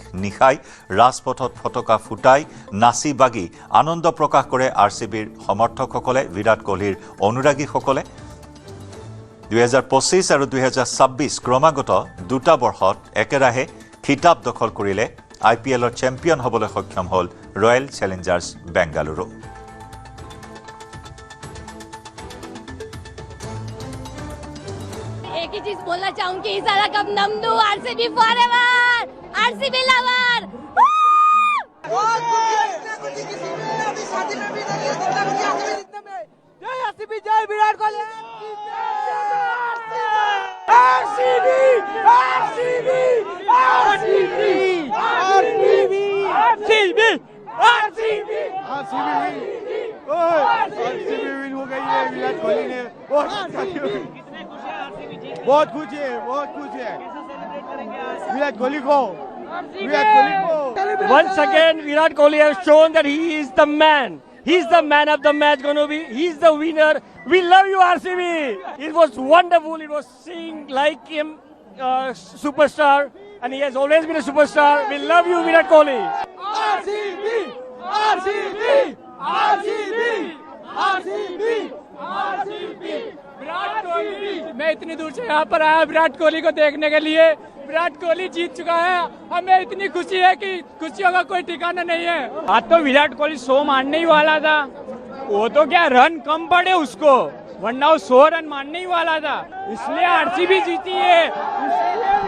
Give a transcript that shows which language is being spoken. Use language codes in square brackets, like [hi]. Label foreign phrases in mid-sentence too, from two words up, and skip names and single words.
[as] নিশাই ৰাজপথত পতাকা ফুটাই নাচি বাগি আনন্দ প্ৰকাশ কৰে RCBৰ সমৰ্থকসকলে, বিৰাট কোহলীৰ অনুৰাগীসকলে। 2025 আৰু 2026 ক্ৰমাগত দুটা বৰ্ষত একেৰাহে খিতাপ দখল কৰিলে IPLৰ চেম্পিয়ন হ'বলৈ সক্ষম হ'ল ৰয়েল চেলেঞ্জাৰ্ছ বেংগালুৰু। [hi] एक ही चीज बोलना चाहूंगी, [kn] ಈ ಸಲ ಕಪ್ ನಮ್ದು [en] RCB forever, RCB lover. [hi] जय RCB, जय विराट कोहली। RCB, RCB, RCB, RCB, RCB, RCB, RCB विन हो गई है विराट कोहली ने। बहुत खुश है, बहुत खुश है विराट कोहली को। [en] Once again, Virat Kohli has shown that he is the man. He's the man of the match going to be. He's the winner. We love you, RCB. It was wonderful. It was seeing like him, superstar, and he has always been a superstar. We love you, Virat Kohli. RCB, [hi] विराट कोहली, मैं इतनी दूर से यहाँ पर आया विराट कोहली को देखने के लिए। विराट कोहली जीत चुका है, हमें इतनी खुशी है कि खुशियों का कोई ठिकाना नहीं है। आज तो विराट कोहली 100 मारने ही वाला था, वो तो क्या रन कम पड़े उसको, वरना वो 100 रन मारने ही वाला था, इसलिए आरसीबी जीती है।